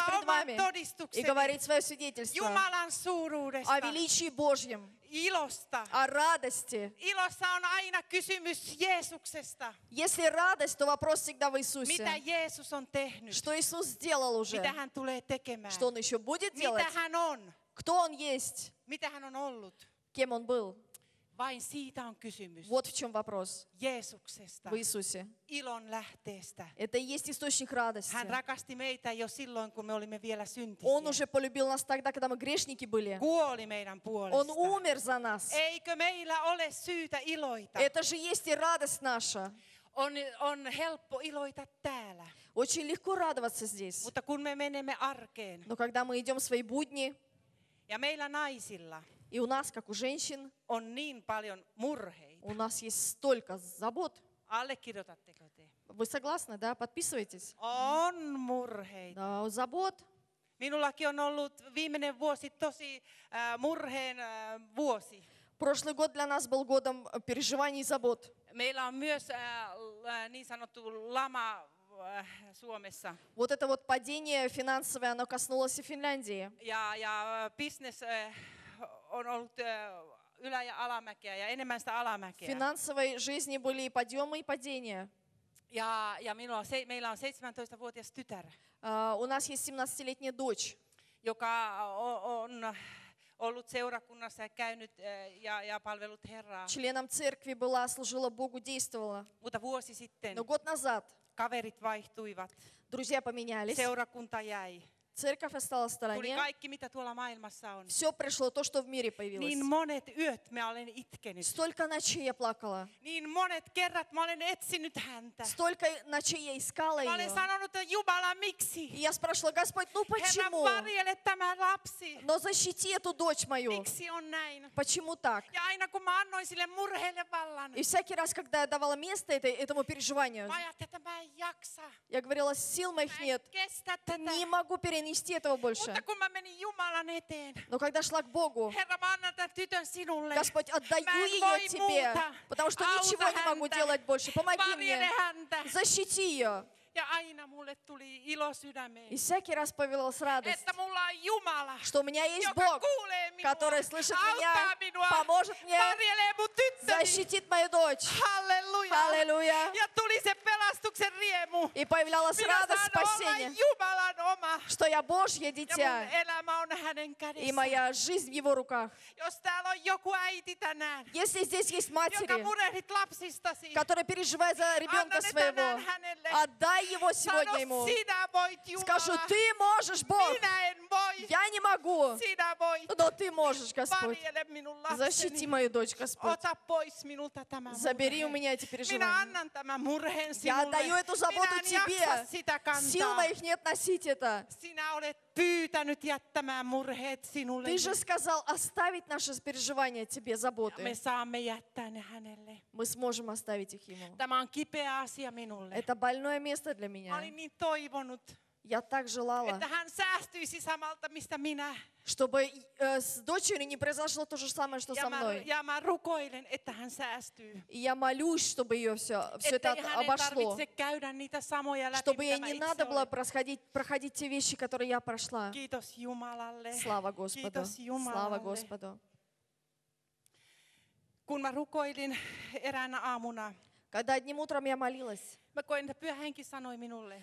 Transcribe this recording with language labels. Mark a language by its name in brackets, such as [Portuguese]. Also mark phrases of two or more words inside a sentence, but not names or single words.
[Finnish] Kertoa [Russian] пред [Finnish] oman [Russian] вами и [Finnish] todistukseni [Russian] говорить свое свидетельство [Finnish] Jumalan suuruudesta, [Russian] о величии Божьем, [Finnish] ilosta. [Russian] о радости. [Finnish] Ilossa on aina kysymys Jeesuksesta. [Russian] Если радость, то вопрос всегда в [Finnish] Mitä [Russian] Иисусе. [Finnish] Jeesus on tehnyt? [Russian] Что Иисус сделал уже? [Finnish] Mitä hän tulee tekemään? [Russian] Что Он еще будет делать? [Finnish] Mitä hän on? [Russian] Кто Он есть? [Finnish] Mitä hän on ollut? [Russian] Кем Он был? [Finnish] Vain siitä on kysymys. [Russian] Вот в чем вопрос. [Finnish] Jeesuksesta, [Russian] В Иисусе. [Finnish] ilon lähteestä. [Russian] Это и есть источник радости. [Finnish] Hän rakasti meitä jo silloin, kun me olimme vielä [Russian] Он [Finnish] syntisiä. [Russian] уже полюбил нас тогда, когда мы грешники были. [Finnish] Kuoli meidän [Russian] Он [Finnish] puolesta. [Russian] умер за нас. [Finnish] Eikö meillä ole syytä iloita? [Russian] Это же есть и радость наша. [Finnish] On helppo iloita täällä. [Russian] Очень легко радоваться здесь. [Finnish] Mutta kun me menemme arkeen, [Russian] Но когда мы идем в свои будни, [Finnish] ja meillä naisilla [Russian] и у нас, как у женщин, [Finnish] on niin paljon murheita. [Russian] у нас есть столько забот. [Finnish] Allekirjoitatteko te? [Russian] Вы согласны, да? Подписывайтесь. [Finnish] On murheita. [Russian] Да, забот. [Finnish] Minullakin on ollut viimeinen vuosi tosi murheen vuosi. [Russian] Прошлый год для нас был годом переживаний и забот. [Finnish] Meillä on myös niin sanottu lama Suomessa. [Russian] Вот это вот падение финансовое, оно коснулось и Финляндии. [Finnish] Ja business on ollut ylä- ja alamäkeä ja enemmän sitä [Russian] В [Finnish] alamäkeä. [Russian] финансовой жизни были и подъемы, и падения. [Finnish] Ja meillä on 17-vuotias tytär, [Russian] У нас есть 17-летняя дочь, [Finnish] joka on ollut seurakunnassa ja käynyt ja palvellut Herraa. [Russian] членом церкви была, служила Богу, действовала. [Finnish] Mutta vuosi sitten [Russian] Но год назад [Finnish] kaverit vaihtuivat, [Russian] друзья поменялись, [Finnish] seurakunta jäi. [Russian] церковь осталась в [Finnish] Tuli [Russian] стороне. [Finnish] kaikki, mitä tuolla maailmassa on. [Russian] Все пришло, то, что в мире появилось. [Finnish] Niin monet yöt mä olen itkenyt. [Russian] Столько ночей я плакала. [Finnish] Niin monet kerrat mä olen etsinyt häntä. [Russian] Столько ночей я искала [Finnish] Mä olen [Russian] ее. [Finnish] sanonut, että Jumala, miksi? [Russian] И я спрашивала, Господь, ну [Finnish] Herra, [Russian] почему? [Finnish] varjele tämä lapsi. [Russian] Но защити эту дочь мою. [Finnish] Miksi on näin? [Russian] Почему так? [Finnish] Ja aina kun mä annoin sille murheelle vallan, [Russian] И всякий раз, когда я давала место этому переживанию, [Finnish] mä ajattelin, että mä en jaksa. [Russian] я говорила, сил моих [Finnish] Mä en [Russian] нет, [Finnish] kestä tätä. [Russian] не могу перенести этого больше. [Finnish] Mutta kun mä menin Jumalan eteen, [Russian] Но когда шла к Богу, [Finnish] Herra, mä annan tämän tytön sinulle. [Russian] Господь, отдаю [Finnish] Mä en [Russian] ее [Finnish] voi [Russian] тебе, [Finnish] muuta. [Russian] потому что [Finnish] Auta [Russian] ничего не могу [Finnish] häntä. [Russian] делать больше. Помоги [Finnish] Varjele [Russian] мне, [Finnish] häntä. [Russian] защити ее. [Finnish] Ja aina mulle tuli ilo sydämeen, [Russian] И всякий раз появилась радость, [Finnish] että mulla on Jumala, [Russian] что у меня есть [Finnish] joka [Russian] Бог, [Finnish] kuulee minua, [Russian] который слышит [Finnish] auttaa [Russian] меня, [Finnish] minua, [Russian] поможет мне, [Finnish] varjelee mun tyttöni. [Russian] защитит мою дочь. [Finnish] Halleluja. [Russian] Аллилуйя. [Finnish] Ja tuli se pelastuksen riemu. [Russian] И появлялась [Finnish] Minä [Russian] радость [Finnish] saan olla [Russian] спасения, [Finnish] Jumalan oma. [Russian] что я Божье [Finnish] Ja [Russian] дитя, [Finnish] mun elämä on hänen [Russian] и [Finnish] kädessä. [Russian] моя жизнь в Его руках. [Finnish] Jos täällä on joku äiti tänään, [Russian] Если здесь есть [Finnish] joka [Russian] матери, [Finnish] murehdit lapsistasi, [Russian] которые переживают за ребенка [Finnish] anna ne [Russian] своего, [Finnish] tänään hänelle. [Russian] отдай его сегодня ему. [Finnish] Sano, sinä voit [Russian] Скажу, [Finnish] Jumala. [Russian] ты можешь, Бог. [Finnish] Minä en voi. [Russian] Я не могу, [Finnish] Sinä voit. [Russian] но ты можешь, Господь. [Finnish] Varjele minun [Russian] Защити [Finnish] lapseni. [Russian] мою дочь, Господь. [Finnish] Ota pois minulta tämä [Russian] Забери у [Finnish] murhe. [Russian] меня эти [Finnish] Minä [Russian] переживания. [Finnish] annan tämän murheen [Russian] Я [Finnish] sinulle. [Russian] отдаю эту заботу [Finnish] Minä en jaksa [Russian] тебе. [Finnish] sitä [Russian] Сил [Finnish] kantaa. [Russian] моих нет носить это. [Finnish] Sinä olet pyytänyt jättämään murheet sinulle. [Russian] Ты же сказал оставить наши переживания тебе, [Finnish] Me [Russian] заботы. [Finnish] saamme jättää ne hänelle. [Russian] Мы сможем оставить их ему. [Finnish] Tämä on kipeä asia minulle. [Russian] Это больное место для [Finnish] Mä [Russian] меня. [Finnish] olin niin toivonut, [Russian] Я так желала, [Finnish] että hän säästyisi samalta, mistä minä. [Russian] чтобы с дочерью не произошло то же самое, что со мной. [Finnish] Ja mä rukoilen, että hän säästyy. [Russian] И я молюсь, чтобы ее все это [Finnish] Ettei hänen [Russian] обошло. [Finnish] tarvitse käydä niitä samoja läpi, [Russian] Чтобы [Finnish] mitä [Russian] ей [Finnish] mä [Russian] не [Finnish] itse [Russian] надо было [Finnish] olen. [Russian] проходить те вещи, которые я прошла. [Finnish] Kiitos Jumalalle. [Russian] Слава Господу. [Finnish] Kiitos [Russian] Слава [Finnish] Jumalalle. [Russian] Господу. [Finnish] Kun mä rukoilin eräänä aamuna, [Russian] Когда одним утром я молилась, [Finnish] mä koin, että Pyhä Henki sanoi minulle,